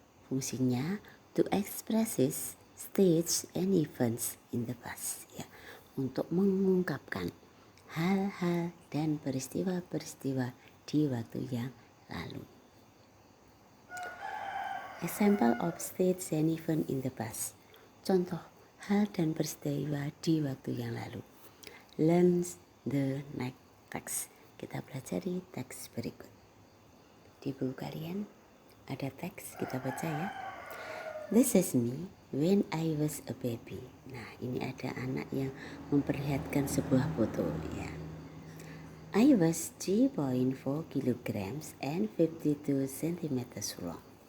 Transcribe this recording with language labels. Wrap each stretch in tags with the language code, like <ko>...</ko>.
<id>Fungsinya</id> <en>to express states and events in the past.</en> <id>Ya, untuk mengungkapkan hal-hal dan peristiwa-peristiwa di waktu yang lalu.</id> <en>Example of states and events in the past.</en> <id>Contoh hal dan peristiwa di waktu yang lalu.</id> <en>Learn the next text.</en> <id>Kita pelajari teks berikut. Di buku kalian ada teks, kita baca ya.</id> <en>This is me when I was a baby.</en> <id>Nah, ini ada anak yang memperlihatkan sebuah foto ya.</id> <en>I was 3.4 kilograms and 52 cm long.</en>